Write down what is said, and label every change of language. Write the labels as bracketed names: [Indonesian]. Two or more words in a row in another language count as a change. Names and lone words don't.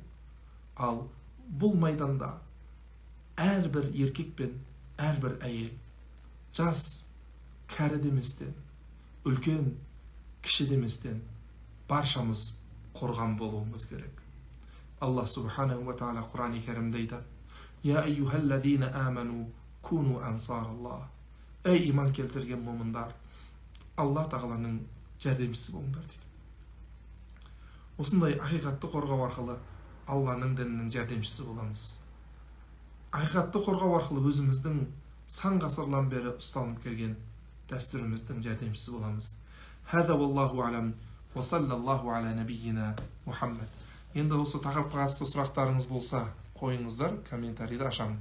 [Kazakh] Ал бұл майданда әрбір еркек пен әрбір әйел, жас, кәрі деместен, үлкен, кіші деместен баршамыз қорған болуымыз керек. Алла [Arabic] سبحانه وتعالى [Kazakh] Құран-ы Кәрімде айтады: [Arabic] «يا أيها الذين آمنوا كونوا أنصار الله». [Kazakh] Ей иман келтірген момындар, Алла тағаланың жәрдемшісі болыңдар дейді. Осындай ақиқатты қорғау арқылы Алланың дінінің жәрдемшісі боламыз. Ақиқатты қорғау арқылы өзіміздің сан ғасырлан бері ұсталынып келген дәстүріміздің жәрдемшісі боламыз. [Arabic] هذا والله أعلم وصلى الله على نبينا محمد. [Kazakh] Енді осы тақырыпқа қатысты сұрақтарыңыз болса, қойыңыздар, комментарийді ашамын.